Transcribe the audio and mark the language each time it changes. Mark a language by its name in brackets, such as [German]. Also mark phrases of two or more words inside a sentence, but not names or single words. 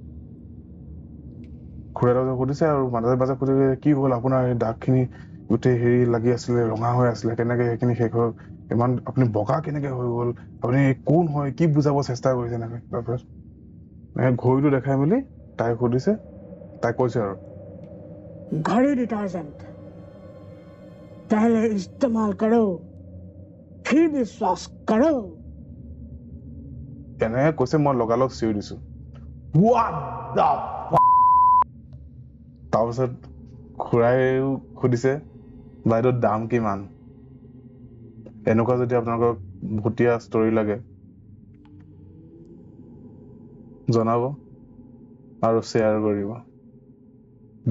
[Assamese] খুৰাই তাৰপিছত সুধিছে আৰু মাজে মাজে সুধিছে কি হল আপোনাৰ এই দাগ খিনি গোটেই হেৰি লাগি আছিলে, ৰঙা হৈ আছিলে, কেনেকে সেইখিনি শেষ হল, ইমান আপুনি বগা কেনেকে হৈ গল, আপুনি কোন হয়, কি বুজাব চেষ্টা কৰিছে, এনেকে। তাৰপিছত ঘড়ীটো দেখাই মেলি তাই সুধিছে, তাই কৈছে আৰু [Hindi] घड़ी डिटर्जेंट पहले इस्तेमाल करो, फिर विश्वास करो। [Assamese] এনেকে কৈছে, মই লগালগ চিঞৰি দিছো, [English] What the [Assamese] তাৰপিছত খুৰাইও সুধিছে বাইদেউ দাম কিমান, এনেকুৱা যদি আপোনালোকক ভুটীয়া ষ্টৰী লাগে জনাব আৰু শ্বেয়াৰ কৰিব।